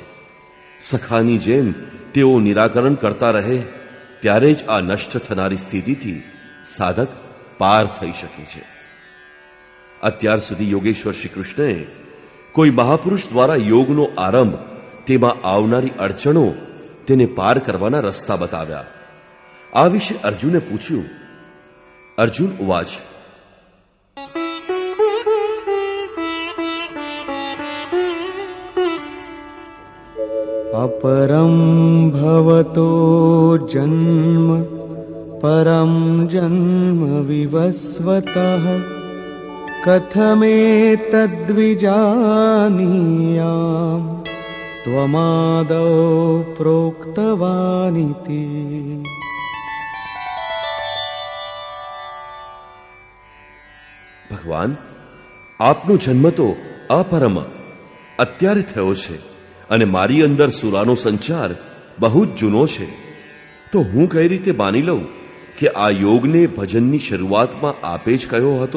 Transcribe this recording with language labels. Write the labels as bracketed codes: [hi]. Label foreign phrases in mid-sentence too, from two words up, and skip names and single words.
[gu] સખાની જેમ તેઓ નિરાકરણ કરતા રહે, ત્યારે જ આ નષ્ટ થનારી સ્થિતિથી સાધક પાર થઈ શકે છે. અત્યાર સુધી યોગેશ્વર શ્રી કૃષ્ણએ કોઈ મહાપુરુષ દ્વારા યોગનો આરંભ, તેમાં આવનારી અડચણો, તેને પાર કરવાના રસ્તા બતાવ્યા. આ વિશે અર્જુને પૂછ્યું. [sa] અર્જુન ઉવાચ. अपरं भवतो जन्म परं जन्म विवस्वतः कथमेतद्विजानीयाम् त्वमादौ प्रोक्तवानिति. [gu] ભગવાન, આપનો જન્મ તો અપરમ અત્યારે થયો છે અને મારી અંદર સુરાનો સંચાર બહુ જ જૂનો છે, તો હું કઈ રીતે માની લઉં કે આ યોગને ભજનની શરૂઆતમાં આપે જ કયો હતો?